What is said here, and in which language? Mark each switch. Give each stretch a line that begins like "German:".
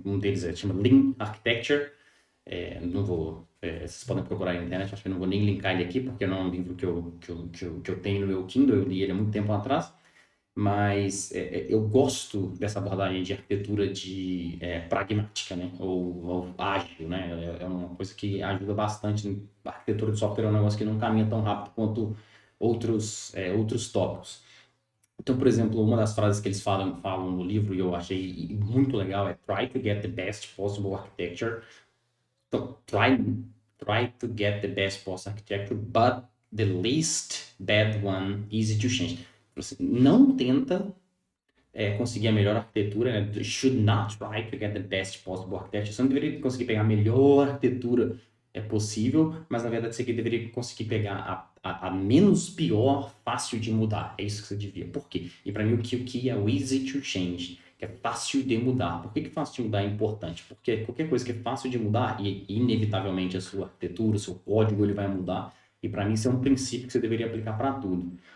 Portuguese: Um deles chama Lean Architecture. Não vou, vocês podem procurar na internet, acho que eu não vou nem linkar ele aqui, porque não é um livro que eu tenho no meu Kindle, eu li ele há muito tempo atrás, mas eu gosto dessa abordagem de arquitetura pragmática, né, ou ágil, né, é uma coisa que ajuda bastante. A arquitetura de software é um negócio que não caminha tão rápido quanto outros tópicos. Então, por exemplo, uma das frases que eles falam no livro e eu achei muito legal é
English: "Try to get the best possible architecture". Então, try to get the best possible architecture, but the least bad one, easy to change.
Portuguese: Você não tenta conseguir a melhor arquitetura, né?
English: Should not try to get the best possible architecture.
Portuguese: Você não deveria conseguir pegar a melhor arquitetura possível, mas na verdade você deveria conseguir pegar a menos pior, fácil de mudar. É isso que você devia. Por quê? E para mim o que é o
English: easy to change,
Portuguese: que é fácil de mudar. Por que fácil de mudar é importante? Porque qualquer coisa que é fácil de mudar, e inevitavelmente a sua arquitetura, o seu código, ele vai mudar. E para mim isso é um princípio que você deveria aplicar para tudo.